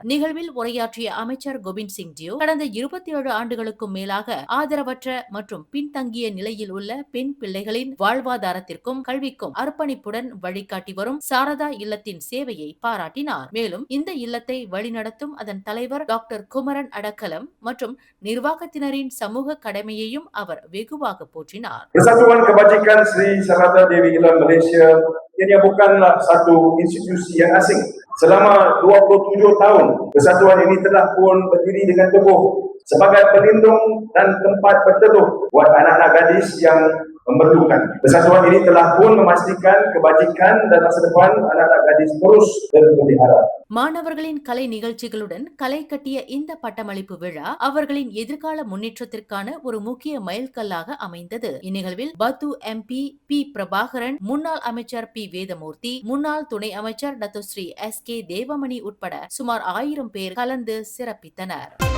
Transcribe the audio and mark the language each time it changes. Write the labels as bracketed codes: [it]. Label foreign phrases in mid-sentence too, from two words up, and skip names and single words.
[ta] நிகழ்வில் உரையாற்றிய அமைச்சர் கோபிந்த் சிங் டியோ கடந்த 27 ஆண்டுகளுக்கும் மேலாக ஆதரவற்ற மற்றும் பின்தங்கிய நிலையில் உள்ள பெண் பிள்ளைகளின் வாழ்வாதாரத்திற்கும் கல்விக்கும் அர்ப்பணிப்புடன் வழிகாட்டி வரும் சாரதா இல்லத்தின் சேவையை பாராட்டினார். மேலும் இந்த இல்லத்தை வழிநடத்தும் அதன் தலைவர் டாக்டர் குமரன் அடக்கலம் மற்றும் நிர்வாகத்தினரின் சமூக கடமையையும் அவர் வெகுவாக போற்றினார். [ms] Persatuan Kebajikan Sri Sarada Dewi Ilam Malaysia ianya bukanlah satu institusi yang asing. Selama 27 tahun, persatuan ini telah pun berdiri dengan teguh sebagai pelindung dan tempat berteduh buat anak-anak gadis yang memerlukan. Persatuan ini telah pun memastikan kebajikan dan masa depan anak-anak gadis terus terpelihara. [ta] மாணவர்களின் கலை நிகழ்ச்சிகளுடன் களை கட்டிய இந்த பட்டமளிப்பு விழா அவர்களின் எதிர்கால முன்னேற்றத்திற்கான ஒரு முக்கிய மைல்கல்லாக அமைந்தது. இந்நிகழ்வில் பத்து MP பி பிரபாகரன், முன்னாள் அமைச்சர் பி வேதமூர்த்தி, முன்னாள் துணை அமைச்சர் டத்தோஸ்ரீ SK தேவமணி உட்பட சுமார் 1000 பேர் கலந்து சிறப்பித்தனர்.